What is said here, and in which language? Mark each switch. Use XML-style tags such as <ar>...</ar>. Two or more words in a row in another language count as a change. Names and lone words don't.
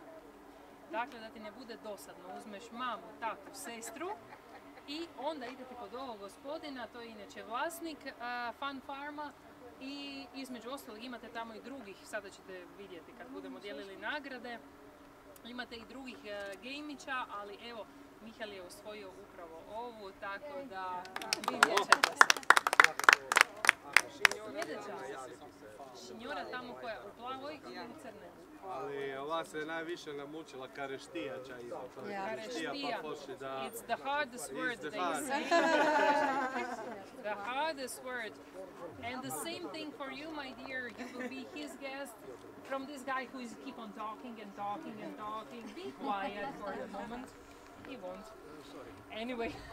<hr>Dakle, da ti ne bude dosadno, uzmeš mamu, tatu, sestru i onda idete kod ovog gospodina, to je inače vlasnik Fun Farma i između ostalog imate tamo i drugih, sada ćete vidjeti kad budemo dijelili nagrade, imate i drugih gejmića, ali evo, Mihael je osvojio upravo ovu, tako da vidjet ćete se. Sljedeća, šinjora tamo koja je u plavoj ili u crnoj? Ali ova se najviše namučila kareštijača iza. Kareštija pa pošli da...</hr> <en>It's the hardest word the they say. The hardest word. And the same thing for you, my dear. You will be his guest from this guy who is keep on talking and talking and talking. Be quiet for the moment. He won't. Anyway.</en>